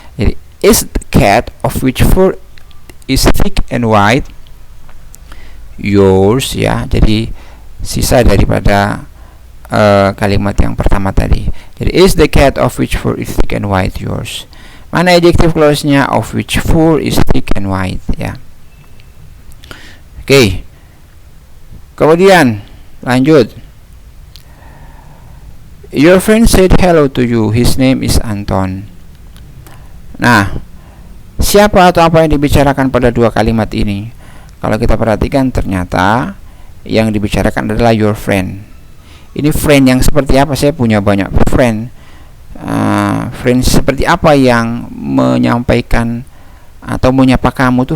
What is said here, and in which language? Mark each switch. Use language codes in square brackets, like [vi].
[en] Jadi is the cat of which fur is thick and white yours ya. [id] Jadi sisa daripada kalimat yang pertama tadi. [en] Jadi is the cat of which fur is thick and white yours. [id] Mana adjective clause-nya? [en] Of which fur is thick and white ya. Oke. [id] Kemudian lanjut. [en] Your friend said hello to you. His name is Anton. [id] Nah, siapa atau apa yang dibicarakan pada dua kalimat ini? Kalau kita perhatikan ternyata yang dibicarakan adalah your friend. Ini friend yang seperti apa? Saya punya banyak friend. Friend seperti apa yang menyampaikan atau menyapa kamu tuh?